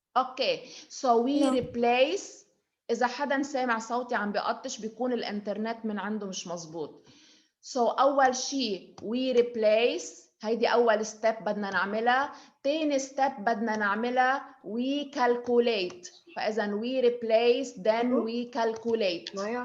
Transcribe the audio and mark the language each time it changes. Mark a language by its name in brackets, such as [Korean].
[English] Okay, so we replace. [Arabic] اذا حدا سامع صوتي عم بقطش بيكون الانترنت من عنده مش مزبوط. so اول شيء [English] we replace، [Arabic] هيدي اول ستيب بدنا نعملها. تاني ستيب بدنا نعملها [English] we calculate. فاذا we replace then we calculate.